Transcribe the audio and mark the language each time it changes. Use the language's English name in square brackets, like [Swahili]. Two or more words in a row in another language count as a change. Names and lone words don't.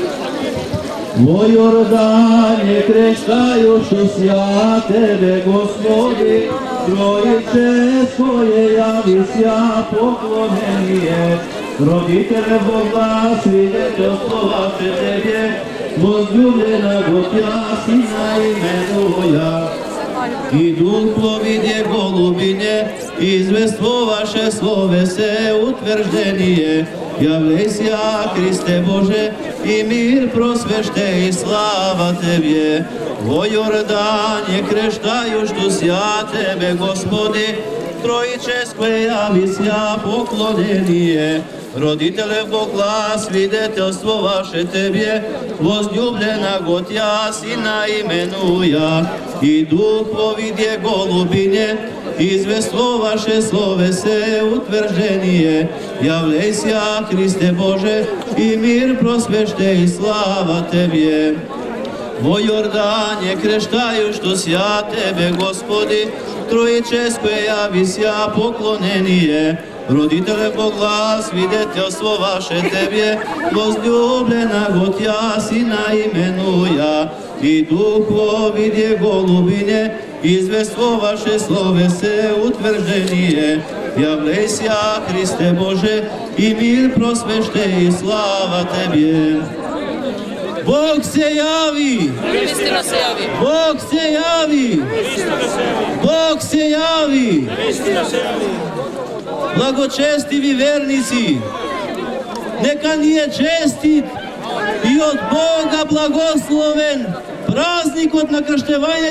[Church Slavic] Во Јордане крещајуши Тебе, Господи, Тројческо е јавися поклонение. Родителе Бога, свидетелство ваше Тебе, возлюбljena го Тја Сина именуја. И дух пловидje голубиње, извествуваше словесе утверждение. Јавлеј сја, Христе Боже, и мир просвеште и слава Тебе. Во Јордане крещајушту сја Тебе, Господи, Троическое явися поклонение. Родителе Бога, свидетелство ваше Тебе, возлюблена го Тя, Сина именуя, и Дух во виде голубине, извество ваше словесе утверждение. Явлейся, Христе Боже, и мир просвещай, и слава Тебе. Во Јордане крещајущо ся Тебе, Господи, троическое явися поклонение. Родителе Бога, свидетелство ваше Тебе, возлюблена го Тя, Сина именуя, и Дух во виде голубине, извество ваше словесе утверждение. Явлейся, Христе Боже, и мир просвещай, и слава Тебе. [Macedonian] Бог се јави! Бог се јави! Бог се јави! Благочестиви верници, нека ни е честит и од Бога благословен празникот на крштевањето